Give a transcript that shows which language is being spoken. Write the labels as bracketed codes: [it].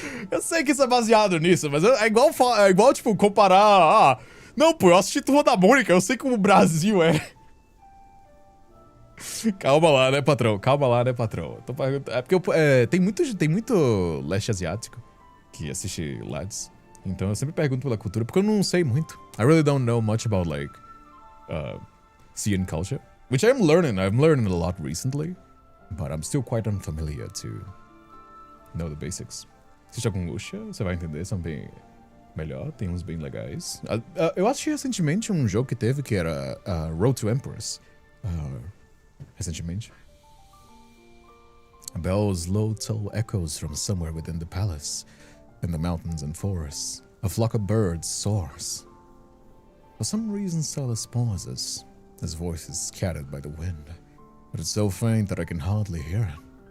[pt] Eu sei que isso é baseado nisso, mas é igual tipo, comparar... não, pô, eu assisti Turma da Mônica, eu sei como o Brasil é. Calma lá, né, patrão? Calma lá, né, patrão? É porque tem muito leste asiático que assiste LADs. Então eu sempre pergunto pela cultura, porque eu não sei muito. [en] I really don't know much about, like, Asian culture. Which I'm learning a lot recently. But I'm still quite unfamiliar to know the basics. [pt] Se joga com wuxia, você vai entender, são bem melhor, tem uns bem legais. Eu assisti recentemente um jogo que teve que era Road to Empress. Recentemente. [en] A bell's low toll echoes from somewhere within the palace. In the mountains and forests, a flock of birds soars. For some reason, SYLUS pauses. His voice is scattered by the wind, but it's so faint that I can hardly hear it.